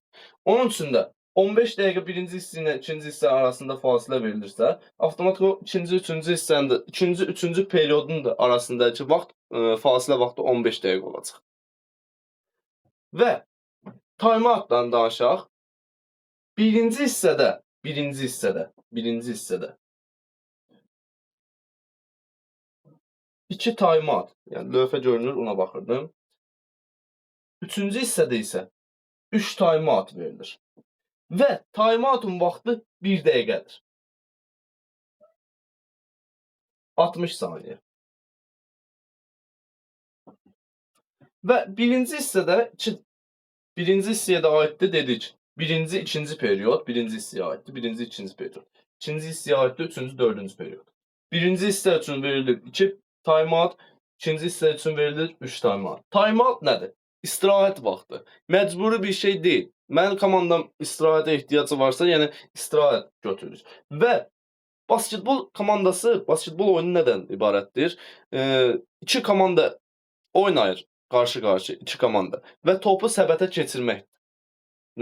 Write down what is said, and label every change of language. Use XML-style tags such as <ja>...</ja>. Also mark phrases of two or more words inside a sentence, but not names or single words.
<az>Onun üçün də 15 dəqiqə birinci hissə ilə ikinci hissə arasında fasilə verilirsə, avtomatik o ikinci, üçüncü hissənin də, ikinci, üçüncü periodun da arasındakı vaxt, fasilə vaxtı 15 dəqiqə olacaq. Və time-outdan danışaq. Birinci hissədə 2 time-out, yəni lövhə görünür, ona baxırdım. Üçüncü hissədə isə 3 time-out verilir. Və time-outun vaxtı 1 dəqiqədir. 60 saniyə. Və birinci hissəyə də aiddir dedik. Birinci, ikinci period, birinci hissəyə aiddir. Birinci, ikinci period. İkinci hissəyə aiddir, üçüncü, dördüncü period. Birinci hissə üçün verilir 2 time-out, ikinci hissə üçün verilir 3 time-out. Time-out nədir? İstirahət vaxtı. Məcburi bir şey deyil. Mənim komandam istirahətə ehtiyacı varsa, yəni istirahət götürür. Və basketbol komandası, basketbol oyunu nədən ibarətdir? 2 komanda oynayır qarşı-qarşı, 2 komanda və topu səbətə keçirməkdir.</az>